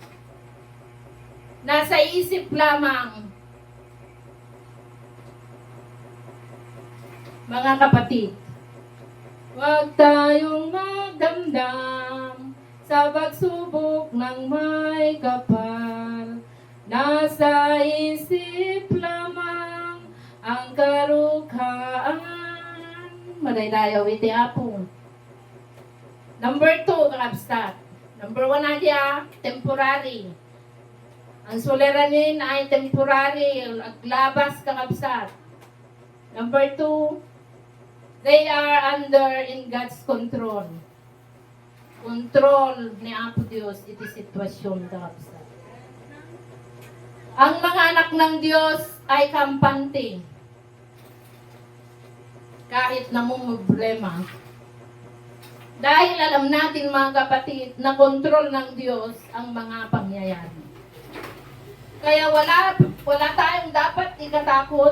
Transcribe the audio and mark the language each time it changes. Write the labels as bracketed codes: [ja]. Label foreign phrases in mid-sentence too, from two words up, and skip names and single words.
[tl] Nasa isip lamang, mga kapatid, huwag tayong magdamdam sa pagsubok ng may kapal. Nasa isip lamang ang karukhaan. [ilo] Madaydayaw iti apong. Number 2, kakabsat. [tl] Number 1 na diya, temporary. Ang suliranin ay temporary. [ilo] Aglabas kakabsat. [en] Number 2, they are under in God's control. [ilo] Control ni Apo Diyos iti sitwasyon kakabsat. [tl] Ang mga anak ng Diyos ay kampante. Kahit na problema. Dahil alam natin, mga kapatid, na kontrol ng Diyos ang mga pangyayari. Kaya wala tayong dapat ikatakot.